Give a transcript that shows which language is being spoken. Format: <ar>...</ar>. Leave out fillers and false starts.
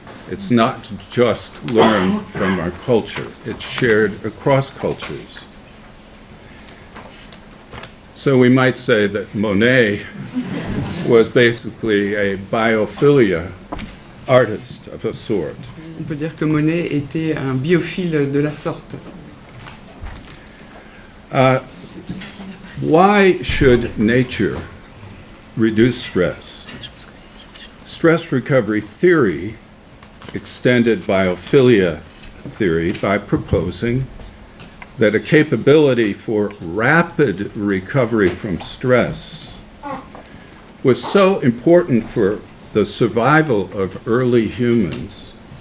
<en>It's not just learned from our culture, it's shared across cultures. So we might say that Monet was basically a biophilia artist of a sort.</en> <fr>On peut dire que Monet était un biophile de la sorte.</fr> <en>Why should nature reduce stress? Stress recovery theory extended biophilia theory by proposing that a capability for rapid recovery from stress was so important for the survival of early humans</en>